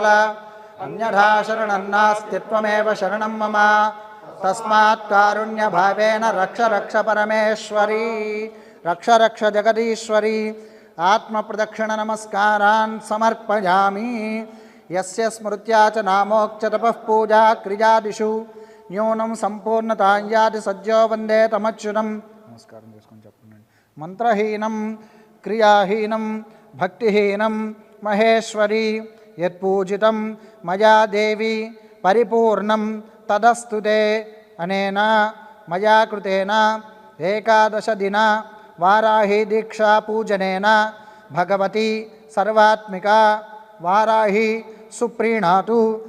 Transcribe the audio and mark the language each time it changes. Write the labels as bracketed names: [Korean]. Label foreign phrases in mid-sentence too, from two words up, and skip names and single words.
[Sanskrit] अन्यथा शरणं नास्ति त्वमेव शरणं मम तस्मात् कारुण्यभावेन रक्ष रक्ष परमेश्वरी रक्ष रक्ष जगदीश्वरी आत्मप्रदक्षिण नमस्कारान् समर्पयामि यस्य स्मृत्या च नामोक्च तपः पूजा क्रियादिषु न्यूनं संपूर्णतां याति सज्जो वन्दे तमच्युतं नमस्कारं [Telugu] చేసుకొని చెప్పండి [Sanskrit] మంత్రహీనం క్రియాహీనం భక్తిహీనం మహేశ్వరి యత్పూజితం మయా దేవి పరిపూర్ణం తదస్తుతే అనేన మయా కృతేన ఏకాదశ దిన వారాహి దీక్షా పూజనేన భగవతి సర్వాత్మిక వారాహి సుప్రీణాతు